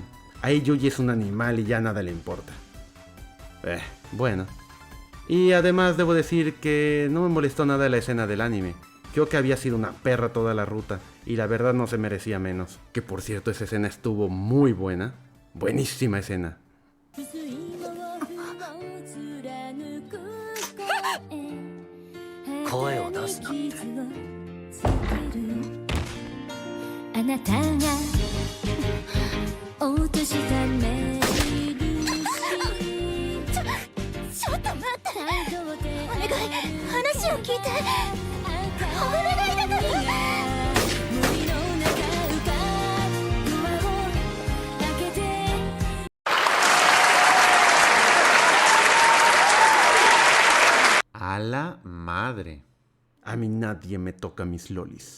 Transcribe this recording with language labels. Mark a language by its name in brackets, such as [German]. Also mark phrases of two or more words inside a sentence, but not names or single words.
[Spanish] Ahí Yuji es un animal y ya nada le importa. Bueno. Y además debo decir que no me molestó nada la escena del anime. Creo que había sido una perra toda la ruta y la verdad no se merecía menos. Que por cierto esa escena estuvo muy buena. Buenísima escena. [Japanese] 声を出すなって。あなたが落とした目ちょっと待ってお願い話をを聞いてお願いだから [Spanish] A la madre. A mí nadie me toca mis lolis.